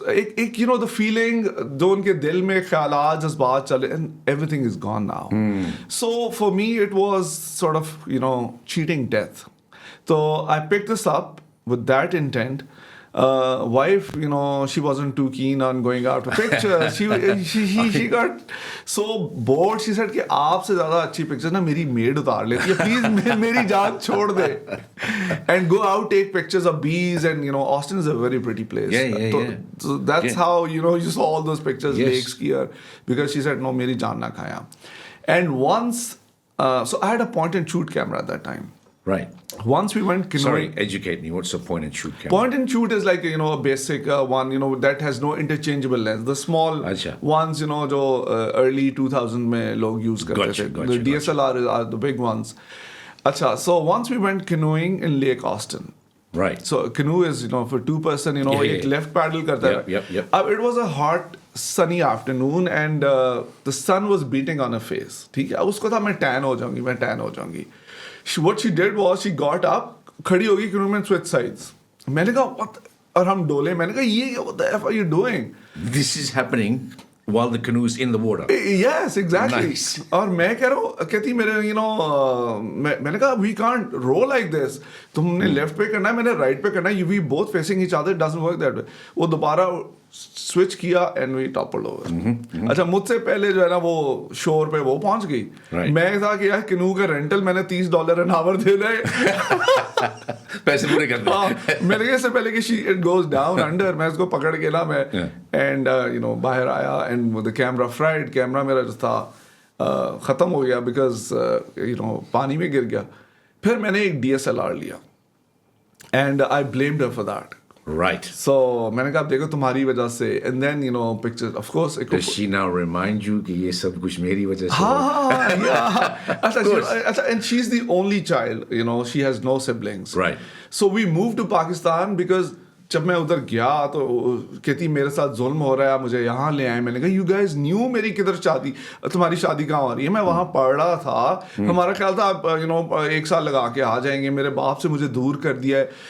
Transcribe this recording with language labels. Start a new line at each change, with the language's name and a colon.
English: The feeling,
Hindi: जो उनके दिल में ख्यालात, जज्बात चले,
English: and everything is gone now. So for me, it was sort of, cheating death. So I picked this up with that intent. Wife, she wasn't too keen on going out for pictures. She got so bored. She said
Hindi: कि आपसे ज़्यादा अच्छी pictures ना मेरी maid उतार लेती है. Please मेरी जान छोड़ दे.
English: And go out, take pictures of bees, and Austin is a very pretty place. Yeah. So that's how you saw all those pictures, Yes. lakes here, because she said no,
Hindi: मेरी जान ना खाया.
English: And once, so I had a point and shoot camera at that time. Right. Once we went canoeing. Sorry, educate me. What's the point and shoot camera? Point and shoot is like a basic one that has no interchangeable lens. The small
Hindi: Achha.
English: ones
Hindi: जो early 2000 में लोग use करते थे.
English: The DSLR are the big ones.
Hindi: अच्छा,
English: so once we went canoeing in Lake Austin. Right. So canoe is for two person.
Hindi: एक left paddle करता है.
English: Yep. It was a hot sunny afternoon and the sun was beating on her face.
Hindi: ठीक है, उसको था मैं tan हो जाऊंगी.
English: What she did was she got up,
Hindi: खड़ी होगी canoe में,
English: switch sides.
Hindi: मैंने कहा what? और हम डोले. मैंने कहा ये
English: what the f are you doing? This is happening while the canoe's in the water. Yes, exactly. Nice.
Hindi: और मैं कह रहा हूँ कहती मेरे मैंने कहा we can't row like this. तुमने लेफ्ट पे करना है, मैंने राइट पे करना है.
English: We both facing each other. It doesn't work that way.
Hindi: वो दोबारा स्विच किया
English: And we toppled over.
Hindi: अच्छा, मुझसे पहले जो है ना वो शोर पे वो पहुंच गई.
English: Right.
Hindi: मैं था कि यार कैनू का रेंटल मैंने
English: $30 an hour
Hindi: दे रहे. पैसे पूरे कर दो. मैंने कहा इससे पहले कि
English: it goes down under,
Hindi: मैं इसको पकड़ के ना मैं एंड बाहर आया
English: And the camera fried.
Hindi: Camera मेरा जो था ख़त्म हो गया बिकॉज पानी में गिर गया. फिर मैंने एक DSLR लिया
English: And I blamed her for that. Right.
Hindi: So मैंने कहा देखो तुम्हारी वजह से
English: and then pictures of course Does she now remind you कि
Hindi: ये सब कुछ मेरी वजह से? हाँ yeah.
English: अच्छा, and she's the only child, she has no siblings. Right. So we moved to Pakistan because
Hindi: जब मैं उधर गया तो कहती मेरे साथ जुल्म हो रहा है, मुझे यहाँ ले आए. मैंने कहा
English: you guys knew
Hindi: मेरी किधर शादी, तुम्हारी शादी कहाँ हो रही है. मैं वहाँ पढ़ रहा था, हमारा ख्याल था आप एक साल लगा के आ जाएंगे. मेरे बाप से मुझे दूर कर दिया है.